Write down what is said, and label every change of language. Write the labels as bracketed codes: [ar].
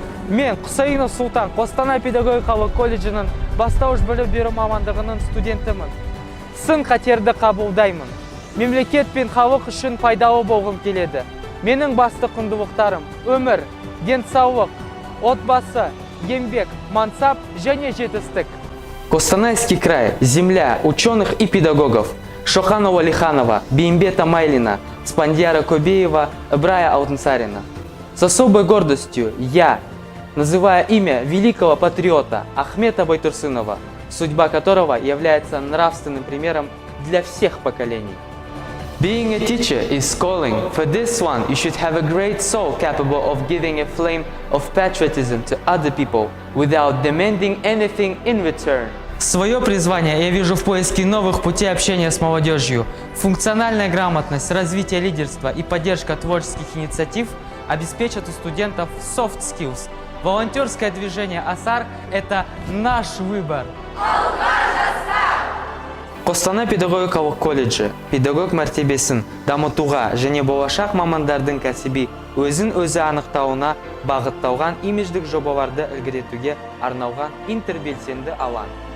[kk] Мен Құсайынов Сұлтан Қостанай педагогикалық колледжінің бастауыш білім беру мамандығының студентімін. Сын-қатерді қабылдаймын. Мемлекет пен халық үшін пайдалы болғым келеді. Менің басты құндылықтарым өмір, денсаулық, отбасы, еңбек, мансап және жетістік. [ru] Костанайский край, земля ученых и педагогов. Шоханова Лиханова, Беймбета Майлина, Спандияра Кобеева, Брая Алтынсарина. С особой гордостью я, называя имя великого патриота Ахмета Байтурсынова, судьба которого является нравственным примером для всех поколений. [en] Being a teacher is calling. For this one, you should have a great soul capable of giving a flame of patriotism to other people without demanding anything in return. [ru] Свое призвание я вижу в поиске новых путей общения с молодежью. Функциональная грамотность, развитие лидерства и поддержка творческих инициатив обеспечат у студентов soft skills. Волонтерское движение АСАР – это наш выбор. [kk] Қостанай педагогикалық колледжі педагог мәртебесін дамытуға және болашақ мамандардың кәсіби өзін-өзі анықтауына бағытталған имидждік жобаларды ілгерітуге арналған интербелсенді алаң.